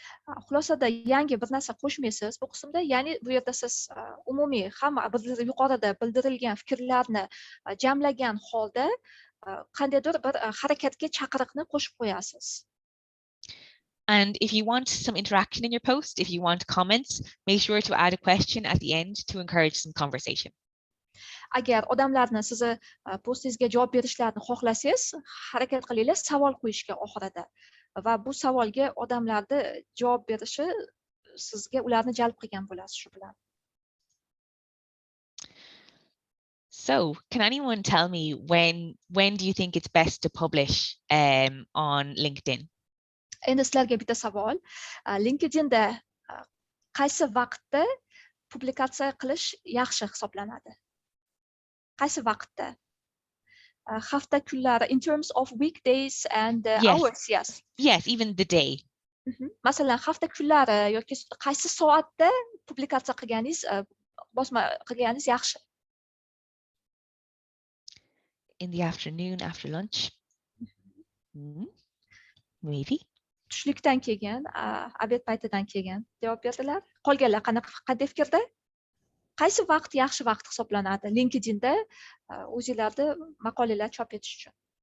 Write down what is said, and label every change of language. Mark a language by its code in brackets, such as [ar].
[uz] Xulosada yangi bir narsa qo'shmaysiz bu qismda, ya'ni bu yerda siz umumiy hamma yuqorida bildirilgan fikrlarni jamlagan holda qandaydir bir harakatga chaqiriqni qo'shib qo'yasiz. [en] And if you want some interaction in your post, if you want comments, make sure to add a question at the end to encourage some conversation. [uz] Agar odamlarni sizni postingizga javob berishlarini xohlasangiz, harakat qilinglar savol qo'yishga oxirida. Va bu savolga odamlarni javob berishi sizga ularni jalb qilgan bo'lasiz shu bilan. [en] So, can anyone tell me when do you think it's best to publish on LinkedIn? [uz] Endi sizlarga bitta savol. LinkedInda qaysi vaqtda publikatsiya qilish yaxshi hisoblanadi? Qaysi vaqtda? Hafta kunlari, [en] in terms of weekdays and hours, yes. Yes, even the day. [uz] Masalan, hafta kunlari yoki qaysi soatda publikatsiya qilganingiz, bosma qilganingiz yaxshi? [en] In the afternoon after lunch. Maybe. [uz] Tushlikdan keyin, obed paytidan keyin javob berdilar. Qolganlar qanday fikrda? Qaysi vaqt yaxshi vaqt hisoblanadi LinkedInda o'zingizlarni maqolalar chop etish uchun?